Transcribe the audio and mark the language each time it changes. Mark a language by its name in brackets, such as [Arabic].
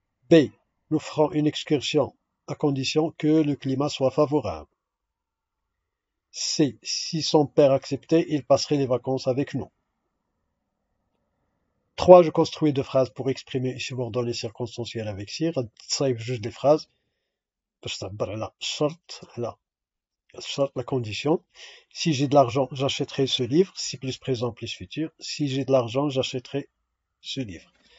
[French] B. Nous ferons une excursion à condition que le climat soit favorable. C. Si son père acceptait, il passerait les vacances avec nous. 3. Je construis deux phrases pour exprimer une subordonnée circonstancielle avec si. [Arabic] غتصايب جوج [French] des phrases [Arabic] باش تعبر على الشرط على [French] la condition. Si j'ai de l'argent, j'achèterai ce livre. Si plus présent plus futur. Si j'ai de l'argent, j'achèterai ce livre.